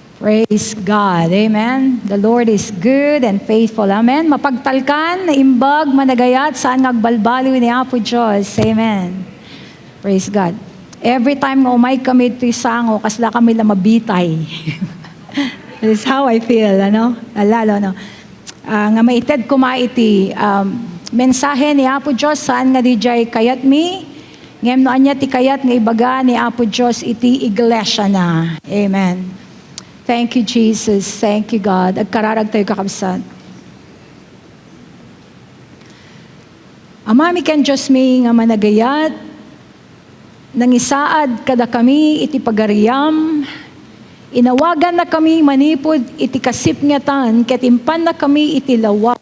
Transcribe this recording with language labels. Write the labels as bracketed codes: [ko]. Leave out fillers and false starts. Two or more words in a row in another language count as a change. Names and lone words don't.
[en] Praise God. Amen. The Lord is good and faithful. Amen. [ilo] Mapagtalkan, naimbag, managayat, saan ngagbalbaliw ni Apo Diyos. [en] Amen. Praise God. [ilo] Every time nga umay kami ito isango, kasla kami lang mabitay. [en] That is how I feel, [ilo] ano? Lalo, no? Nga maited ko maiti, mensahe ni Apo Diyos, saan nga di jay kayat mi, ngem no anya ti kayat nga ibaga ni Apo Diyos iti iglesia na. [en] Amen. Thank you, Jesus. Thank you, God. [ilo] Agkararag tayo kakabsat. Amami ken Diyos mi nga managayat, nang isaad kada kami iti pagariyam, inawagan na kami manipod iti kasipngatan, ket impan na kami iti lawag.